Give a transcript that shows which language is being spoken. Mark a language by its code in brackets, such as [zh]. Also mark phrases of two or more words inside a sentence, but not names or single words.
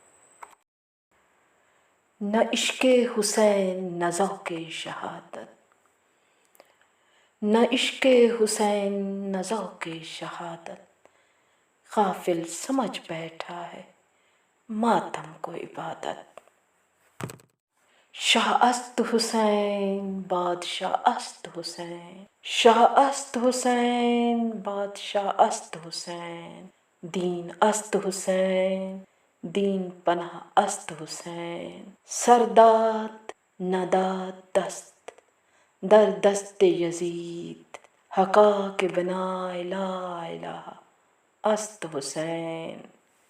[ur] نہ عشق حسین نہ ذوق شہادت، نہ عشق حسین نہ ذوق شہادت، غافل سمجھ بیٹھا ہے ماتم کو عبادت۔ [fa] شاہ است حسین بادشاہ است حسین، شاہ است حسین بادشاہ است حسین، دین است حسین دین پناہ است حسین، سر داد نہ داد دست در دست یزید، حقا کہ بنائے [ar] لا الہ [fa] است حسین۔